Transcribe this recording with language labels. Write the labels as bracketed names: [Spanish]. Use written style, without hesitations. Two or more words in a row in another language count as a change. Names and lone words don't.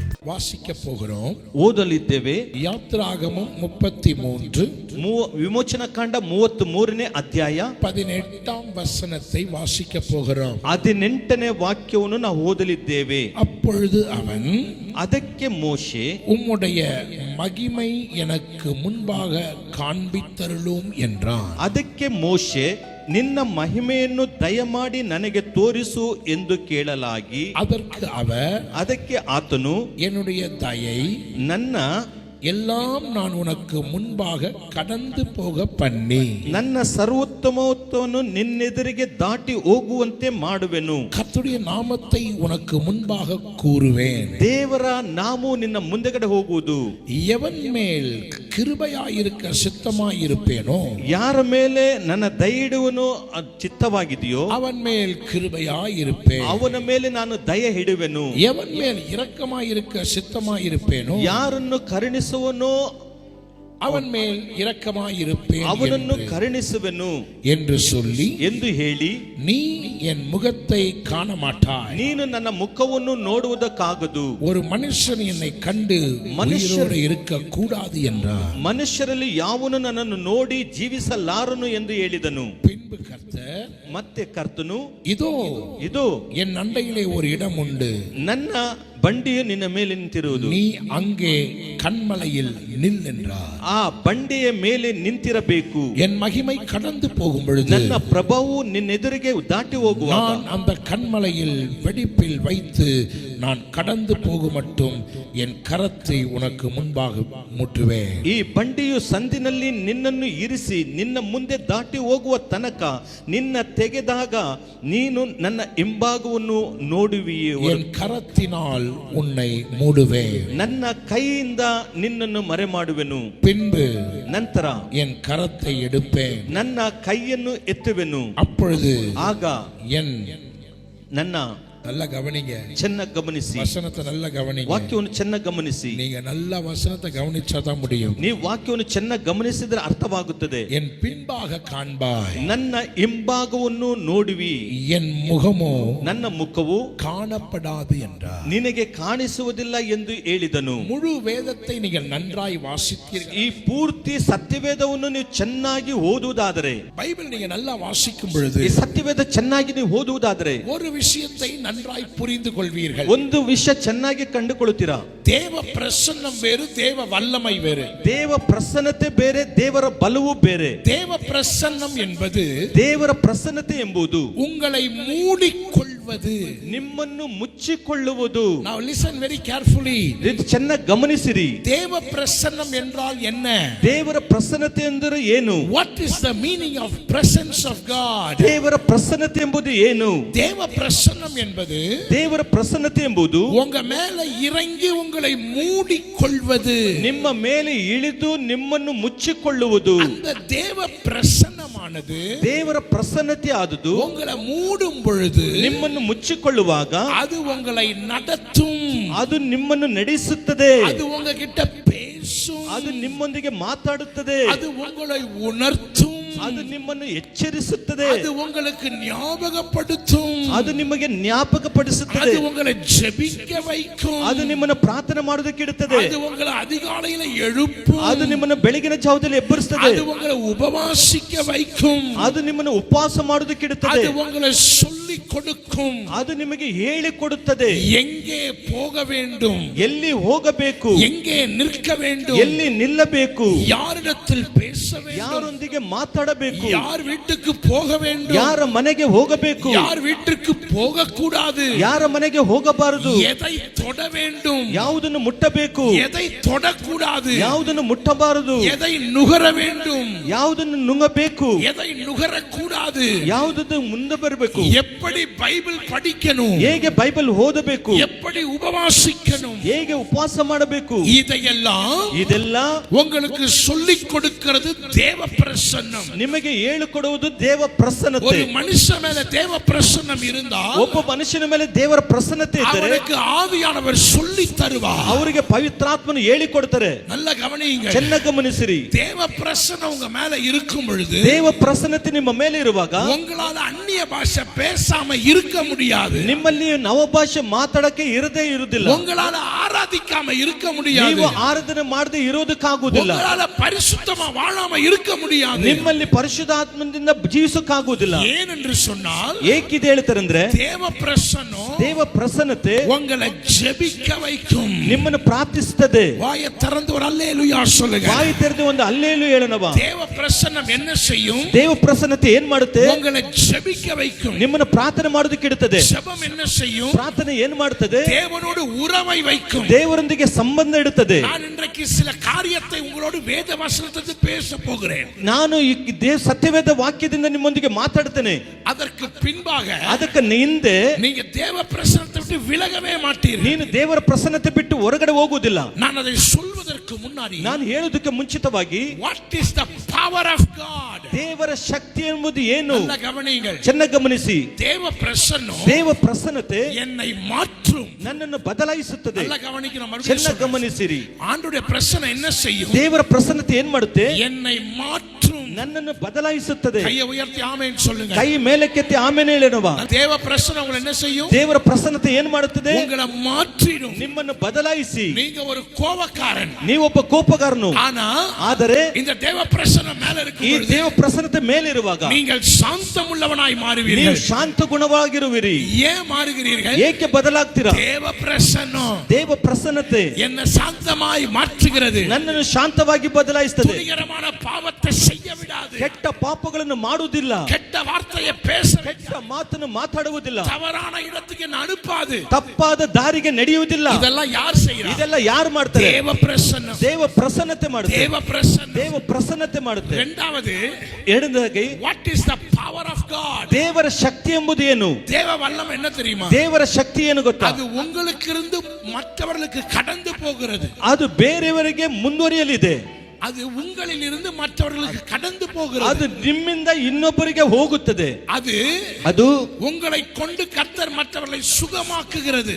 [Tamil] வாசிக்க போகிறோம். [Kannada] ಓದಲಿದ್ದೇವೆ. ಯಾತ್ರಾಗಮಂ 33 ವಿಮೋಚನ ಕಾಂಡ 33ನೇ ಅಧ್ಯಾಯ [Tamil] 18ாம் வசனத்தை வாசிக்க போகிறோம். [Kannada] 18ನೇ ವಾಕ್ಯವನ್ನು ನಾವು ಓದಲಿದ್ದೇವೆ. [Tamil] அப்பொழுது அவன், [Kannada] ಅದಕ್ಕೆ ಮೋಶೆ, [Tamil] உம்முடைய மகிமை எனக்கு முன்பாக காண்பித்தருளும் என்றான். [Kannada] ಅದಕ್ಕೆ ಮೋಶೆ, ನಿನ್ನ ಮಹಿಮೆಯನ್ನು ದಯಮಾಡಿ ನನಗೆ ತೋರಿಸು ಎಂದು ಕೇಳಲಾಗಿ, ಅದಕ್ಕೆ ಆತನು, [Tamil] என்னுடைய தயை [Kannada] ನನ್ನ [Tamil] எல்லாம் நான் உனக்கு முன்பாக கடந்து போக பண்ணி [Kannada] ನನ್ನ ಸರ್ವೋತ್ತಮತ್ವವನ್ನು ನಿನ್ನೆದುರಿಗೆ ದಾಟಿ ಹೋಗುವಂತೆ ಮಾಡುವೆನು. [Tamil] கர்த்தருடைய நாமத்தை உனக்கு முன்பாக கூறுவேன். [Kannada] ದೇವರ ನಾಮವು ನಿನ್ನ ಮುಂದೆಗಡೆ ಹೋಗುವುದು. [Tamil] எவன் மேல் கிருபையாயிருக்க சித்தமாயிருப்பேனோ, [Kannada] ಯಾರ ಮೇಲೆ ನನ್ನ ದಯೆ ಇಡುವನು ಚಿತ್ತವಾಗಿದೆಯೋ [Tamil] அவன் மேல் கிருபையாயிருப்பேன். [Kannada] ಅವನ ಮೇಲೆ ನಾನು ದಯೆ ಹಿಡುವೆನು. [Tamil] எவன் மேல் இரக்கமாயிருக்க சித்தமாயிருப்பேனோ, [Kannada] ಯಾರನ್ನು ಕರುಣಿಸುವನೋ [Tamil] அவன் மேல் இரக்கமாயிருப்பேன், [Kannada] ಅವನನ್ನು ಕರುಣಿಸುವೆನು [Tamil] என்று சொல்லி, [Kannada] ಎಂದು ಹೇಳಿ, [Tamil] நீ என் முகத்தை காண மாட்டாய், [Kannada] ನೀನು ನನ್ನ ಮುಖವನ್ನು ನೋಡುವುದಕ್ಕಾಗದು, [Tamil] ஒரு மனுஷன் என்னை கண்டு மனுஷரோடு இருக்க கூடாது என்றார். [Kannada] ಮನುಷ್ಯರಲ್ಲಿ ಯಾವನು ನನ್ನನ್ನು ನೋಡಿ ಜೀವಿಸಲಾರನು ಎಂದು ಹೇಳಿದನು. [Tamil] பின்பு கர்த்தர், [Kannada] ಮತ್ತೆ ಕರ್ತನು, [Tamil] இதோ என் அண்டையிலே ஒரு இடம் உண்டு, [Kannada] ನನ್ನ ಬಂಡಿಯು ನಿನ್ನ ಮೇಲೆ ನಿಂತಿರುವುದು, [Tamil] நீ அங்கே கன்மலையில் நில் என்றார். [Kannada] ಆ ಬಂಡೆಯ ಮೇಲೆ ನಿಂತಿರಬೇಕು. [Tamil] என் மகிமை கடந்து போகும் பொழுது, [Kannada] ನನ್ನ ಪ್ರಭಾವು ನಿನ್ನೆದುರಿಗೆ ದಾಟಿ ಹೋಗುವಾಗ, [Tamil] நான் அந்த கன்மலையில் வெடிப்பில் வைத்து நான் கடந்து போகும் மட்டும் என் கரத்தை உனக்கு முன்பாக முட்டுவேன். [Kannada] ಈ ಬಂಡಿಯು ಸಂದಿನಲ್ಲಿ ನಿನ್ನನ್ನು ಇರಿಸಿ ನಿನ್ನ ಮುಂದೆ ದಾಟಿ ಹೋಗುವ ತನಕ ನಿನ್ನ ತೆಗೆದಾಗ ನೀನು ನನ್ನ ಹಿಂಭಾಗವನ್ನು ನೋಡುವಿಯೇ, [Tamil] என் கரத்தினால் உன்னை மூடுவேன், [Kannada] ನನ್ನ ಕೈಯಿಂದ ನಿನ್ನನ್ನು ಮರೆ ಮಾಡುವೆನು. [Tamil] பின்பு [Kannada] ನಂತರ [Tamil] என் கரத்தை எடுப்பேன், [Kannada] ನನ್ನ ಕೈಯನ್ನು ಎತ್ತುವೆನು. [Tamil] அப்பொழுது [Kannada] ಆಗ [Tamil] என், [Kannada] ನನ್ನ, [Tamil] நல்ல கவனிங்க, [Kannada] ಚೆನ್ನಾಗಿ ಗಮನಿಸಿ, [Tamil] வசனத்தை நல்ல கவனிங்க, [Kannada] ವಾಕ್ಯವನ್ನು ಚೆನ್ನಾಗಿ ಗಮನಿಸಿ. [Tamil] நீங்க நல்ல வசனத்தை கவனிச்சாதான் முடியும். [Kannada] ನೀವು ವಾಕ್ಯವನ್ನು ಚೆನ್ನಾಗಿ ಗಮನಿಸಿದ್ರೆ ಅರ್ಥವಾಗುತ್ತದೆ. [Tamil] என் பின்பாக காண்பாய், [Kannada] ನನ್ನ ಹಿಂಭಾಗವನ್ನು ನೋಡುವಿ, [Tamil] என் முகமோ [Kannada] ನನ್ನ ಮುಖವು [Tamil] காணப்படாது என்றார். [Kannada] ನಿನಗೆ ಕಾಣಿಸುವುದಿಲ್ಲ ಎಂದು ಹೇಳಿದನು. [Tamil] முழு வேதத்தை நீங்கள் நன்றாய் வாசித்தீர்கள். [Kannada] ಈ ಪೂರ್ತಿ ಸತ್ಯವೇದವನ್ನು ನೀವು ಚೆನ್ನಾಗಿ ಓದುವುದಾದರೆ, [Tamil] பைபிள் நீங்க நல்லா வாசிக்கும் பொழுது, [Kannada] ಈ ಸತ್ಯವೇದ ಚೆನ್ನಾಗಿ ನೀವು ಓದುವುದಾದರೆ [Tamil] ஒரு விஷயத்தை நன்றாய் புரிந்து கொள்வீர்கள். [Kannada] ಒಂದು ವಿಷಯ ಚೆನ್ನಾಗಿ ಕಂಡುಕೊಳ್ಳುತ್ತೀರಾ. [Tamil] தேவ பிரசன்னம் வேறு, தேவ வல்லமை வேறு. [Kannada] ದೇವ ಪ್ರಸನ್ನತೆ ಬೇರೆ, ದೇವರ ಬಲವು ಬೇರೆ. [Tamil] தேவ பிரசன்னம் என்பது, [Kannada] ದೇವರ ಪ್ರಸನ್ನತೆ ಎಂಬುದು [Tamil] உங்களை மூடிக்கொள்வது, [Kannada] ನಿಮ್ಮನ್ನು ಮುಚ್ಚಿಕೊಳ್ಳುವುದು. [English] Now listen very carefully. [Kannada] ಇದು ಚೆನ್ನಾಗಿ ಗಮನಿಸಿರಿ. [Tamil] தேவ பிரசன்னம் என்றால் என்ன? [Kannada] ದೇವರ ಪ್ರಸನ್ನತೆ ಎಂದರೆ ಏನು? [English] What is the meaning of presence of God? [Kannada] ದೇವರ ಪ್ರಸನ್ನತೆ ಎಂಬುದು ಏನು? [Tamil] தேவ பிரசன்னம் என்பது, [Kannada] ದೇವರ ಪ್ರಸನ್ನತೆ ಎಂಬುದು [Tamil] உங்க மேல இறங்கி உங்களை மூடிக்கொள்வது, [Kannada] ನಿಮ್ಮ ಮೇಲೆ ಇಳಿದು ನಿಮ್ಮನ್ನು ಮುಚ್ಚಿಕೊಳ್ಳುವುದು. [Tamil] அந்த தேவ பிரசன்னமானது, [Kannada] ದೇವರ ಪ್ರಸನ್ನತೆ ಆದುದು [Tamil] உங்களை மூடும் பொழுது, [Kannada] ನಿಮ್ಮನ್ನು ಮುಚ್ಚಿಕೊಳ್ಳುವಾಗ [Tamil] அது உங்களை நடத்தும், [Kannada] ಅದು ನಿಮ್ಮನ್ನು ನಡೆಸುತ್ತದೆ, [Tamil] அது உங்ககிட்ட பேசும், [Kannada] ಅದು ನಿಮ್ಮೊಂದಿಗೆ ಮಾತಾಡುತ್ತದೆ, [Tamil] அது உங்களை உணர்த்தும், [Kannada] ಅದು ನಿಮ್ಮನ್ನು ಎಚ್ಚರಿಸುತ್ತದೆ, [Tamil] அது உங்களுக்கு ஞாபகப்படுத்தும், [Kannada] ಅದು ನಿಮಗೆ ಜ್ಞಾಪಕಪಡಿಸುತ್ತದೆ, [Tamil] அது உங்களை ஜெபிக்க வைக்கும், [Kannada] ಅದು ನಿಮ್ಮನ್ನು ಪ್ರಾರ್ಥನೆ ಮಾಡೋದಕ್ಕೆ ಇಡುತ್ತದೆ, [Tamil] அது உங்களை அதிகாலையில எழுப்பும், [Kannada] ಅದು ನಿಮ್ಮನ್ನು ಬೆಳಗಿನ ಜಾವದಲ್ಲಿ ಎಬ್ಬರಿಸುತ್ತದೆ, [Tamil] அது உங்களை உபவாசிக்க வைக்கும், [Kannada] ಅದು ನಿಮ್ಮನ್ನು ಉಪವಾಸ ಮಾಡೋದಕ್ಕೆ ಇಡುತ್ತದೆ, [Tamil] அது உங்களை சொல்லி கொடுக்கும், [Kannada] ಅದು ನಿಮಗೆ ಹೇಳಿಕೊಡುತ್ತದೆ, [Tamil] எங்கே போக வேண்டும், [Kannada] ಎಲ್ಲಿ ಹೋಗಬೇಕು, [Tamil] எங்கே நிற்க வேண்டும், [Kannada] ಎಲ್ಲಿ ನಿಲ್ಲಬೇಕು, [Tamil] யாரிடத்தில் பேச வேண்டும், [Kannada] ಯಾರೊಂದಿಗೆ ಮಾತಾಡಬೇಕು, [Tamil] யார் வீட்டுக்கு போக வேண்டும், [Kannada] ಯಾರ ಮನೆಗೆ ಹೋಗಬೇಕು, [Tamil] யார் வீட்டுக்கு போக கூடாது, [Kannada] ಯಾರ ಮನೆಗೆ ಹೋಗಬಾರದು, [Tamil] எதை தொட வேண்டும், [Kannada] ಯಾವುದನ್ನು ಮುಟ್ಟಬೇಕು, [Tamil] எதை தொடக்கூடாது, [Kannada] ಯಾವುದನ್ನು ಮುಟ್ಟಬಾರದು, [Tamil] எதை நுகர வேண்டும், [Kannada] ಯಾವುದನ್ನು ನುಂಗಬೇಕು, [Tamil] எதை நுகரக்கூடாது, [Kannada] ಯಾವುದನ್ನು ಮುಂದೆ ಬರಬೇಕು, [Tamil] எப்படி பைபிள் படிக்கணும், [Kannada] ಹೇಗೆ ಬೈಬಲ್ ಓದಬೇಕು, [Tamil] எப்படி உபவாசிக்கணும், [Kannada] ಹೇಗೆ ಉಪವಾಸ ಮಾಡಬೇಕು, [Tamil] ಇದೆಲ್ಲ உங்களுக்கு சொல்லிக் கொடுக்கிறது தேவ பிரசன்னம். [Kannada] ನಿಮಗೆ ಹೇಳಿಕೊಡುವುದು ದೇವ ಪ್ರಸನ್ನತೆ. [Tamil] ஒரு மனுஷன் மேல தேவ பிரசன்னம் இருந்தா, [Kannada] ಒಬ್ಬ ಮನುಷ್ಯನ ಮೇಲೆ ದೇವರ ಪ್ರಸನ್ನತೆ ಇದ್ದರೆ [Tamil] அவருக்கு ஆவியானவர் சொல்லி தருவார், [Kannada] ಅವರಿಗೆ ಪವಿತ್ರಾತ್ಮನು ಹೇಳಿಕೊಡ್ತಾರೆ. [Tamil] நல்ல கவனிங்க, [Kannada] ಚೆನ್ನಾಗಿ ಗಮನಿಸಿರಿ. [Tamil] தேவ பிரசன்னம் உங்க மேல இருக்கும் பொழுது, [Kannada] ದೇವ ಪ್ರಸನ್ನತೆ ನಿಮ್ಮ ಮೇಲೆ ಇರುವಾಗ [Tamil] உங்களால அந்நிய பாஷை பேச பேசாம இருக்க முடியாது. [Kannada] ನಿಮ್ಮಲ್ಲಿ ನವಭಾಷೆ ಮಾತಾಡಕ್ಕೆ ಇರದೇ ಇರುವುದಿಲ್ಲ. [Tamil] உங்களால ஆராதிக்காம இருக்க முடியாது. [Kannada] ನೀವು ಆರಾಧನೆ ಮಾಡದೆ ಇರೋದಕ್ಕಾಗುವುದಿಲ್ಲ. [Tamil] உங்களால பரிசுத்தமா வாழாம இருக்க முடியாது. [Kannada] ನಿಮ್ಮಲ್ಲಿ ಪರಿಶುದ್ಧಾತ್ಮದಿಂದ ಜೀವಿಸಕ್ಕಾಗುವುದಿಲ್ಲ. [Tamil] ஏனென்று சொன்னால் [Kannada] ಏಕಿದೆ ಹೇಳ್ತಾರೆ ಅಂದ್ರೆ [Tamil] தேவ பிரசன்னம் [Kannada] ದೇವ ಪ್ರಸನ್ನತೆ [Tamil] உங்களை ஜெபிக்க வைக்கும். [Kannada] ನಿಮ್ಮನ್ನು ಪ್ರಾರ್ಥಿಸುತ್ತದೆ. [Tamil] வாயை திறந்து ஒரு அல்லேலூயா சொல்லுங்க. [Kannada] ಬಾಯಿ ತೆರೆದು ಒಂದು ಅಲ್ಲೇಲು ಹೇಳೋಣವಾ. [Tamil] தேவ பிரசன்னம் என்ன செய்யும்? [Kannada] ದೇವ ಪ್ರಸನ್ನತೆ ಏನ್ ಮಾಡುತ್ತೆ? [Tamil] உங்களை ஜெபிக்க வைக்கும். [Kannada] ನಿಮ್ಮನ್ನು ಪ್ರಾರ್ಥನೆ ಮಾಡೋದಕ್ಕೆ ಇಡುತ್ತದೆ. [Tamil] ஜெபம் என்ன செய்யும்? [Kannada] ಪ್ರಾರ್ಥನೆ ಏನ್ ಮಾಡುತ್ತದೆ? [Tamil] தேவனோடு உறவை வைக்கும். [Kannada] ದೇವರೊಂದಿಗೆ ಸಂಬಂಧ ಇಡುತ್ತದೆ. [Tamil] நான் இன்றைக்கு சில காரியத்தை உங்களோடு வேத வசனத்தை பேச போகிறேன். [Kannada] ನಾನು ಈ ಸತ್ಯವೇದ ವಾಕ್ಯದಿಂದ ನಿಮ್ಮೊಂದಿಗೆ ಮಾತಾಡ್ತೇನೆ. [Tamil] அதற்கு பின்பாக [Kannada] ಅದಕ್ಕೆ ಹಿಂದೆ [Tamil] நீங்க தேவ பிரசன்னத்தை விட்டு விலகவே மாட்டீர்கள். [Kannada] ನೀನು ದೇವರ ಪ್ರಸನ್ನತೆ ಬಿಟ್ಟು ಹೊರಗಡೆ ಹೋಗುವುದಿಲ್ಲ. [Tamil] நான் அதை சொல்வதற்கு முன்னாடி [Kannada] ನಾನು ಹೇಳೋದಕ್ಕೆ ಮುಂಚಿತವಾಗಿ [English] what is the power of God? [Kannada] ದೇವರ ಶಕ್ತಿ ಎಂಬುದು ಏನು? [Tamil] நல்ல கவனியுங்கள். [Kannada] ಚೆನ್ನಾಗಿ ಗಮನಿಸಿ. [Tamil] தேவ பிரசன்னம் [Kannada] ದೇವ ಪ್ರಸನ್ನತೆ [Tamil] என்னை மாற்றும். [Kannada] ನನ್ನನ್ನು ಬದಲಾಯಿಸುತ್ತದೆ. [Tamil] நல்ல கவனிக்கணும். [Kannada] ಚೆನ್ನಾಗಿ ಗಮನಿಸಿರಿ. [Tamil] ஆண்டவருடைய பிரசன்னம் என்ன செய்யும்? [Kannada] ದೇವರ ಪ್ರಸನ್ನತೆ ಏನ್ ಮಾಡುತ್ತೆ? [Tamil] என்னை மாற்றும். [Kannada] ನನ್ನನ್ನು ಬದಲಾಯಿಸುತ್ತದೆ. [Tamil] கையை உயர்த்தி ஆமென் சொல்லுங்க. [Kannada] ಕೈ ಮೇಲಕ್ಕೆತ್ತಿ ಆಮೇಲೆ ಹೇಳೋಣವಾ. [Tamil] தேவ பிரசன்னம் உங்களை என்ன செய்யும்? [Kannada] ದೇವರ ಪ್ರಸನ್ನತೆ ಏನ್ ಮಾಡುತ್ತದೆ? [Tamil] உங்களை மாற்றிடும். [Kannada] ನಿಮ್ಮನ್ನು ಬದಲಾಯಿಸಿ. [Tamil] நீங்க ஒரு கோபக்காரன். [Kannada] ನೀವೊಬ್ಬ ಕೋಪಗಾರನು. [Tamil] ஆனா [Kannada] ಆದರೆ [Tamil] இந்த தேவ பிரசன்னம் மேல [Kannada] ಈ [Tamil] இருக்கும். [Kannada] ದೇವ ಪ್ರಸನ್ನತೆ ಮೇಲಿರುವಾಗ [Tamil] நீங்கள் சாந்தமுள்ளவனாய் [Kannada] ನೀವು [Tamil] மாறுவீர்கள். [Kannada] ಶಾಂತ ಗುಣವಾಗಿರುವಿರಿ. [Tamil] ஏன் மாறுகிறீர்கள்? [Kannada] ಏಕೆ ಬದಲಾಗ್ತೀರಾ? [Tamil] தேவ பிரசன்னம் [Kannada] ದೇವ ಪ್ರಸನ್ನತೆ [Tamil] என்ன சாந்தமாய் மாற்றுகிறது. [Kannada] ನನ್ನನ್ನು ಶಾಂತವಾಗಿ ಬದಲಾಯಿಸುತ್ತದೆ. [Tamil] துணிகரமான பாவத்தை செய்ய விடாது. [Kannada] ಕೆಟ್ಟ ಪಾಪಗಳನ್ನು ಮಾಡುವುದಿಲ್ಲ. [Tamil] கெட்ட வார்த்தையை பேச [Kannada] ಕೆಟ್ಟ ಮಾತನ್ನು ಮಾತಾಡುವುದಿಲ್ಲ. [Tamil] தவறான இடத்துக்கு என்ன அனுப்பாது. [Kannada] ತಪ್ಪಾದ ದಾರಿಗೆ ನಡೆಯುವುದಿಲ್ಲ. [Tamil] இதெல்லாம் யார் செய்யறாங்க? [Kannada] ಇದೆಲ್ಲ ಯಾರು ಮಾಡ್ತಾರೆ? [Tamil] தேவ பிரசன்னம். [Kannada] ದೇವ ಪ್ರಸನ್ನತೆ ಮಾಡುತ್ತೆ. [Tamil] தேவ பிரசன்னம். [Kannada] ದೇವ ಪ್ರಸನ್ನತೆ ಮಾಡುತ್ತೆ. [Tamil] இரண்டாவது [Kannada] ಎರಡನೇದಾಗಿ [English] what is the power of God? [Kannada] ದೇವರ ಶಕ್ತಿ ಎಂಬುದು ಏನು? [Tamil] தேவ வல்லம் என்ன தெரியுமா? [Kannada] ದೇವರ ಶಕ್ತಿ ಏನು ಗೊತ್ತಾ? [Tamil] அது உங்களுக்கு இருந்து மற்றவர்களுக்கு கடந்து போகிறது. [Kannada] ಅದು ಬೇರೆಯವರಿಗೆ ಮುಂದುವರಿಯಲಿದೆ. [Tamil] அது உங்களில் இருந்து மற்றவர்களுக்கு கடந்து போகிறது. [Kannada] ಅದು ನಿಮ್ಮಿಂದ ಇನ್ನೊಬ್ಬರಿಗೆ ಹೋಗುತ್ತದೆ. [Tamil] ಅದು உங்களை கொண்டு கர்த்தர் மற்றவர்களை சுகமாக்குகிறது.